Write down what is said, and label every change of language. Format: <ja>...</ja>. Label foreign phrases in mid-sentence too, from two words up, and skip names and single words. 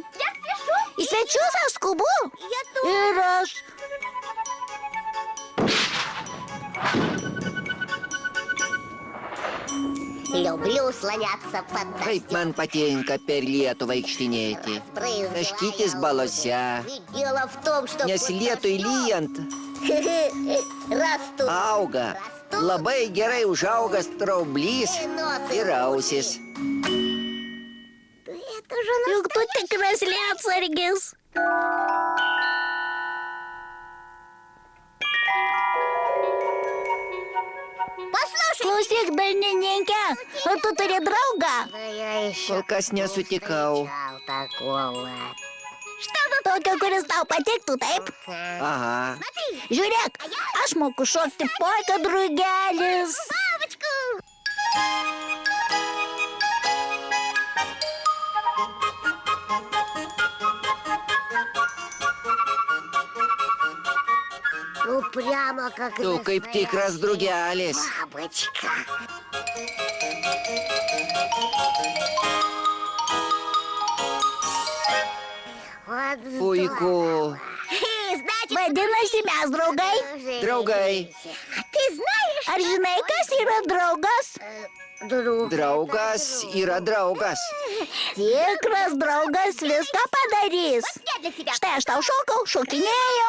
<lt>Į svečius aš skubu. Ir aš.</lt> <ru>Люблю слоняться под</ru> <lt>Kaip man patinka per Lietuvą vaikštinėti. Taškytis balose.</lt> <ru>Дело в том, что...</ru> <lt>Nes lietui lyjant</lt> <ru>Растут.</ru> <lt>auga. Labai gerai užauga straublys ir ausis. Juk tu tikras lietsargis. Klausyk, dainininkė, o tu turi draugą? Kol kas nesutikau. Tokio, kuris tau patiktų, taip? Aha. Žiūrėk, aš moku šokti polka drugelis.</lt> <ru>Ну, прямо как</ru> <lt>Tu kaip tikras drugelis.</lt> <ru>бабочка. Вот</ru> <lt>Puiku. Vadinasi, mes draugai. Draugai. Ar žinai, kas yra draugas? Draugas yra draugas. Tikras draugas viską padarys. Štai aš tau šokau, šokinėjau.</lt>